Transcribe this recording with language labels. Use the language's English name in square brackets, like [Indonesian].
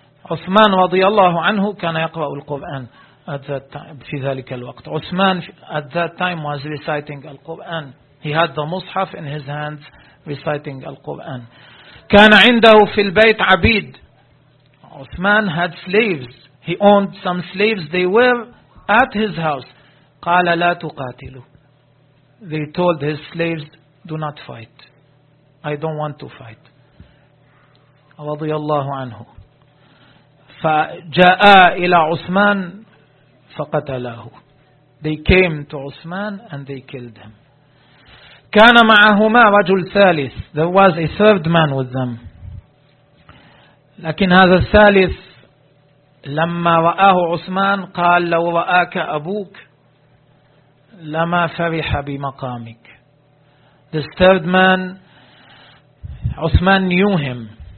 [Arabic] Uthman رضي الله عنه كان يقرأ القرآن [English] at that time. [Arabic] في ذلك الوقت [English] Uthman at that time was reciting القرآن. He had the Mus'haf in his hands reciting القرآن. [Arabic] كان عنده في البيت عبيد. [English] Uthman had slaves. He owned some slaves. They were at his house. [Arabic] قال لا تقاتلوا. [English] They told his slaves, do not fight. I don't want to fight. [Arabic] رضي الله عنه. فجاء إلى عثمان فقتله. [English] They came to Uthman and they killed him. [Arabic] كان معهما رجل ثالث. [English] There was a third man with them. [Arabic] لكن هذا الثالث لما رآه عثمان قال لو رآك أبوك لما فرح بمقامك. [English] This third man, Uthman knew him.